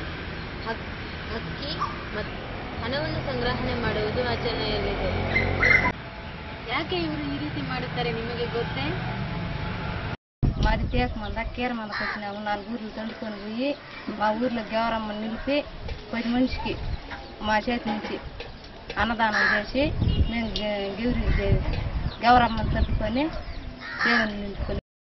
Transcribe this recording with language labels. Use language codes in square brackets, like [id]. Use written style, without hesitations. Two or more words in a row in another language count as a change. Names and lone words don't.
[kn] ಅಕ್ಕಿ ಮತ್ತು ಹಣವನ್ನು ಸಂಗ್ರಹಣೆ ಮಾಡುವುದು ಆಚರಣೆಯಲ್ಲಿದೆ. ಯಾಕೆ ಇವರು ಈ ರೀತಿ ಮಾಡುತ್ತಾರೆ నిಮಗೆ ಗೊತ್ತೇ? [te] మాది తేకమంద కీరమందకు వచ్చినాము. 4 ఊర్లు తండుకొని పోయి మా ఊర్లో గౌరమ్మని నిలిపి 10 మనిషికి మా చేతి నుంచి అన్నదానం చేసి మేము గౌరమ్మని తట్టుకొని దేవుని నిలుపుకొని